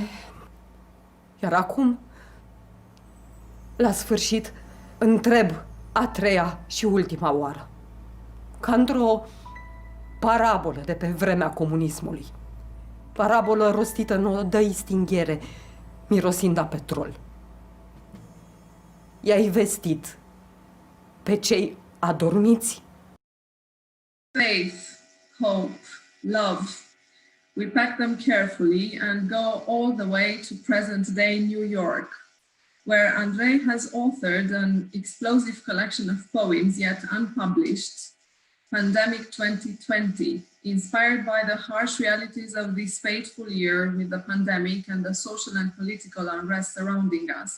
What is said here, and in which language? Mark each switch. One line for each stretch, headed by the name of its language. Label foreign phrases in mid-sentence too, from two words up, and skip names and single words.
Romanian: Iar acum, la sfârșit, întreb a treia și ultima oară, ca într-o parabolă de pe vremea comunismului. Parabolă rostită în o dăistinghere, mirosind a petrol. I-ai vestit pe cei adormiți?
English: Faith, hope, love. We pack them carefully and go all the way to present-day New York, where Andrei has authored an explosive collection of poems yet unpublished, Pandemic 2020, inspired by the harsh realities of this fateful year with the pandemic and the social and political unrest surrounding us.